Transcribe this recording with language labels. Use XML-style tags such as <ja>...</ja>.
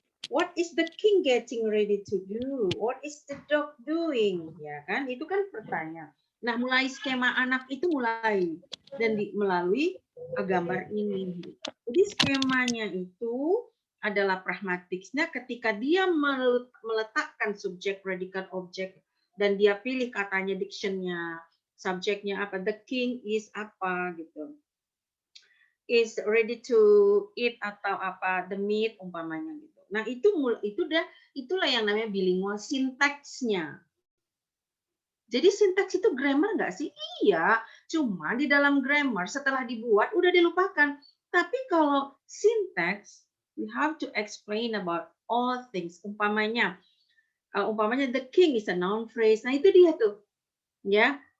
<en>What is the king getting ready to do? What is the dog doing?</en> <id>Ya kan, itu kan pertanyaan. Nah, mulai skema anak itu mulai dan melalui gambar ini. Jadi skemanya itu adalah pragmatiknya ketika dia meletakkan subjek, predikat, objek dan dia pilih katanya dictionnya, subjeknya apa,</id> <en>the king is</en> <id>apa gitu.</id> <en>Is ready to eat</en> <id>atau apa,</id> <en>the meat</en> <id>umpamanya gitu. Nah, itulah yang namanya bilingual sintaksnya. Jadi sintaks itu grammar nggak sih? Iya, cuma di dalam grammar setelah dibuat udah dilupakan. Tapi kalau sintaks,</id> <en>we have to explain about all things.</en> <id>Umpamanya</id> <en>the king is a noun phrase.</en> <id>Nah, itu dia tuh. Ya.</id>